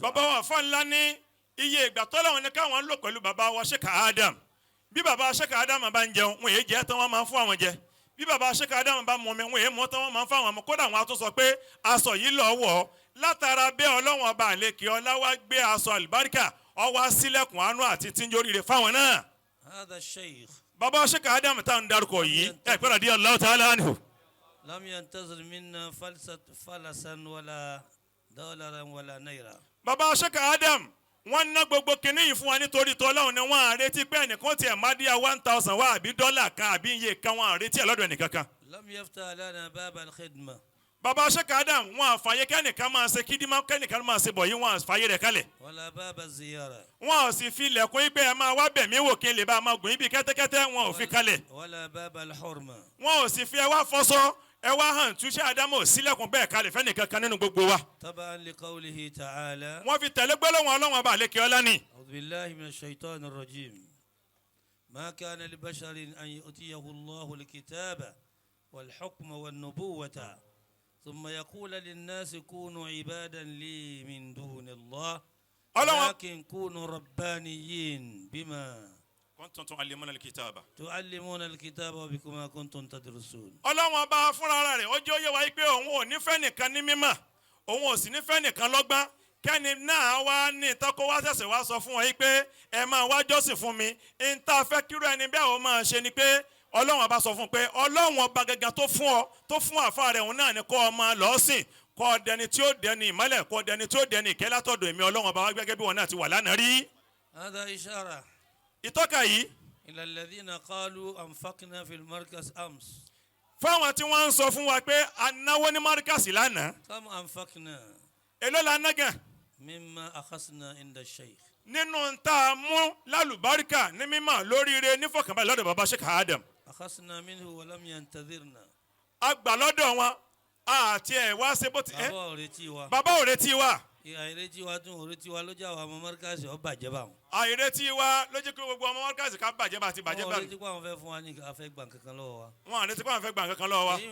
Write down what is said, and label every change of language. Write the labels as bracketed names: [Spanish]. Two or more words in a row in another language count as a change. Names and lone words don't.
[Yoruba] bàbá wa fún ńlá ní iye ìgbà tọ́lọ́run ní káwọn lò pẹ̀lú bàbá wa Sheikh Adam bí bàbá Sheikh Adam bá ń jẹun wọn èyí jẹ́ tán wọ́n máa ń fún àwọn jẹ bí bàbá Sheikh Adam bá mú mi wọn èyí mú tán wọ́n máa ń fún àwọn ọmọ kódà wọn á tún sọ pé aṣọ yìí lọ wọ̀ látara bẹ́ẹ̀ Ọlọ́run ọba àlekè ọlá wa gbé aṣọ àlùbáríkà ọwọ́ sílẹ̀kùn àánú àti tíńjóríire fáwọn náà. [Arabic] هذا الشيخ [Yoruba] bàbá Sheikh Adam táwọn dárúkọ yìí ẹ pẹ́ [Arabic] رضي الله تعالى عنه. لم ينتظر منا فلسا ولا دولارا ولا نيرا. [Yoruba] bàbá Sheikh Adam wọ́n ná gbogbo kinní yìí fún wa nítorí tọ́lọ́run ni wọ́n á retí pé ẹnìkan tiẹ̀ má díà 1000 wá àbí dọ́là kan àbí iye kan wọ́n á retí ẹ̀ lọ́dọ̀ ẹnìkankan. [Arabic] لم يفتح لنا باب الخدمة. [Yoruba] bàbá Sheikh Adam wọ́n àfààyè kẹ́nìkan máa ṣe kídímà kẹ́nìkan máa ṣe bọ̀ yìí wọ́n àfààyè rẹ̀ kalẹ̀. [Arabic] ولا باب الزيارة. [Yoruba] wọ́n ò sì fi ilẹ̀kùn yìí pé ẹ máa wá bẹ̀mí wò kí n lè bá a máa gùn yín bí kẹ́tẹ́kẹ́tẹ́ wọ́n ò fi kalẹ̀. [Arabic] ولا باب الحرمة. [Yoruba] wọ́n ò sì fi ẹ wá fọ́sọ́ ẹ wá hàn túnṣe Ádámù sílẹ̀kùn bẹ́ẹ̀ kalẹ̀ fẹ́nìkankan nínú gbogbo wa. [Arabic] طبعا لقوله تعالى. [Yoruba] wọ́n fi tẹ̀lé gbólóhùn Ọlọ́run ọba àlékè ọlá ni. [Arabic] أعوذ بالله من الشيطان الرجيم. ما كان لبشر أن يؤتيه الله الكتاب والحكم والنبوة ثم يقول للناس كونوا عبادا لي من دون الله ولكن كونوا ربانيين بما كنتم تعلمون الكتاب. تعلمون الكتاب وبما كنتم تدرسون. [Yoruba] Ọlọ́run ọba fúnra rẹ̀ ó jẹ́ ó yé wa pé òun ò nífẹ̀ẹ́ nìkan ní mímọ̀ òun ò sì nífẹ̀ẹ́ nìkan lọ́gbọ́n kẹ́ni náà wá ní ìtọ́kọ́ wá ṣẹ̀ṣẹ̀ wá sọ fún wọn pé ẹ máa wá jọ́sìn fún mi ń tá a fẹ́ kíró ẹni bí àwọn máa ṣe ni pé Ọlọ́run ọba sọ fún pé Ọlọ́run ọba gẹ́gẹ́ tó fún ọ tó fún àfa rẹ̀ òun náà ni kọ́ ọ máa lọ́ọ́ sìn kọ́ ọ dẹni tí ó dẹni ìmọ́lẹ̀ kọ́ ọ dẹni tí ó dẹni ìkẹ́ látọ̀dọ̀ èmi Ọlọ́run ọba wá gẹ́gẹ́ bí wọn náà ti wà lánàá rí. [Arabic] هذا إشارة [Yoruba] ìtọ́ka yìí [Arabic] إلى الذين قالوا أنفقنا في المركز أمس. [Yoruba] fáwọn tí wọ́n ń sọ fún wa pé anáwó ní márkàsì lánàá [Arabic] كم أنفقنا [Yoruba] èló la ná gan [Arabic] مما أخذنا عند الشيخ. [Yoruba] nínú tá a mú lálùbáríkà ní mímọ̀ lóríire nífọ̀kànbalẹ̀ lọ́dọ̀ bàbá Sheikh Adam [Arabic] أخذنا منه ولم ينتظرنا. [Yoruba] a gbà lọ́dọ̀ wọn àti ẹ̀ wá ṣe bó ti ẹ́ bàbá ò retí wa. bàbá ò retí wa àìretí wa tún ò retí wa ló jà wà ọmọ mọ́ríkàsì ó bàjẹ́ bá wọn. àìretí wa ló jẹ́ kí gbogbo ọmọ márkàsì ká bàjẹ́ bá ti bàjẹ́ wọn bá ò retí pé àwọn fẹ́ fún wa ní afẹ́ gbà kankan lọ́wọ́ wa. wọn àretí pé àwọn fẹ́ gbà kankan lọ́wọ́ wa